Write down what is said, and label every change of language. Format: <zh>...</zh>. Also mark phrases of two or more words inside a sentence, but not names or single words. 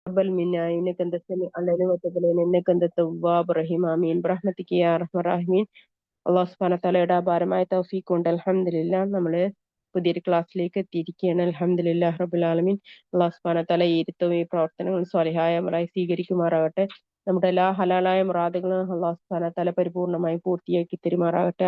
<ar>تقبل منا إنك أنت السميع العليم وتب علينا إنك أنت التواب الرحيم آمين برحمتك يا أرحم الراحمين. الله سبحانه وتعالى</ar> <ml>അപാരമായ തൗഫീഖ് കൊണ്ട് അൽഹംദുലില്ലാ നമ്മള് പുതിയൊരു ക്ലാസ്സിലേക്ക് എത്തിയിരിക്കുകയാണ്.</ml> <ar>الحمد لله رب العالمين. الله سبحانه وتعالى</ar> <ml>ഈ ഇരുത്തവും ഈ പ്രവർത്തനങ്ങളും സ്വലിഹായ അമലായി സ്വീകരിക്കുമാറാകട്ടെ. നമ്മുടെ എല്ലാ ഹലാലായ മുറാദുകളും</ml> <ar>الله سبحانه وتعالى</ar> <ml>പരിപൂർണമായി പൂർത്തിയാക്കി തരുമാറാകട്ടെ.</ml>